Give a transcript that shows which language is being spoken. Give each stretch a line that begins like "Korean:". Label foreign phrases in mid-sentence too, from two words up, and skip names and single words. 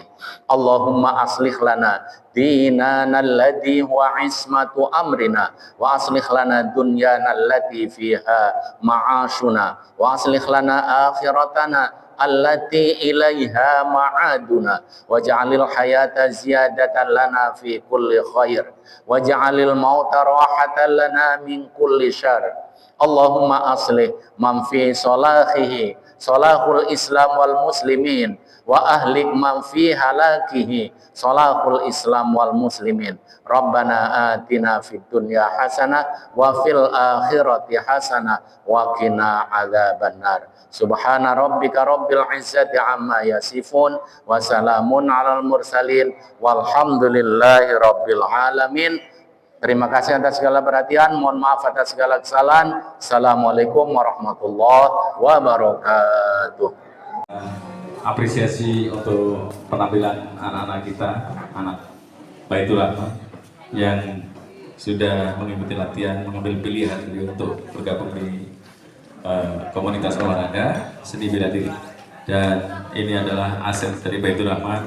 Arabic: اللهم أصلح لنا ديننا الذي هو عصمة أمرنا وأصلح لنا دنيانا التي فيها معاشنا وأصلح لنا آخرتنا التي إليها معادنا واجعل الحياة زيادة لنا في كل خير واجعل الموت راحة لنا من كل شر. اللهم أصلح من في صلاحه صلاح الإسلام والمسلمين وأهلك من في هلاكه صلاح الإسلام والمسلمين. ربنا آتنا في الدنيا حسنة وفي الآخرة حسنة وقنا عذاب النار. سبحان ربك رب العزة عما يصفون وسلام على المرسلين والحمد لله رب العالمين.
Indonesian: Terima kasih atas segala perhatian, mohon maaf atas segala kesalahan.
Arabic: السلام عليكم ورحمة الله وبركاته.
Indonesian: Apresiasi untuk penampilan anak-anak kita, anak Baitur Rahman yang sudah mengikuti latihan, mengambil pilihan untuk bergabung di komunitas olahraga seni bela diri, dan ini adalah aset dari Baitur Rahman.